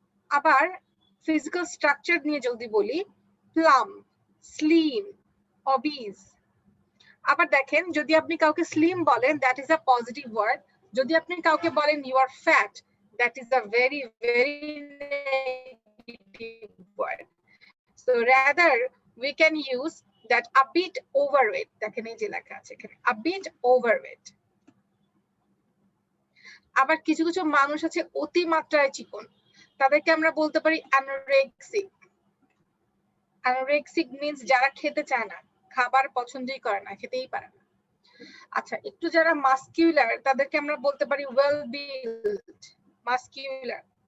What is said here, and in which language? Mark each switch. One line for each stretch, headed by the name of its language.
Bangla: আবার physical structure নিয়ে যদি বলি, প্লাম, স্লিম, অবিজ। আবার দেখেন যদি আপনি কাউকে স্লিম বলেন
English: that is a positive word,
Bangla: যদি আপনি কাউকে বলেন
English: You are fat that is a very very negative word. So rather we can use that a bit overweight,
Bangla: দেখেন এই যে লেখা আছে এখানে
English: a bit overweight।
Bangla: আবার কিছু কিছু মানুষ আছে অতিমাত্রায় চিকন, তাদেরকে আমরা বলতে পারি অ্যানোরেক্সিক। অ্যানোরেক্সিক মিন্স যারা খেতে চায় না, খাবার পছন্দই করে না, খেতেই পারে না। আচ্ছা, একটু যারা মাসকিউলার তাদেরকে আমরা বলতে পারি ওয়েল বিল্ড, মাসকিউলার।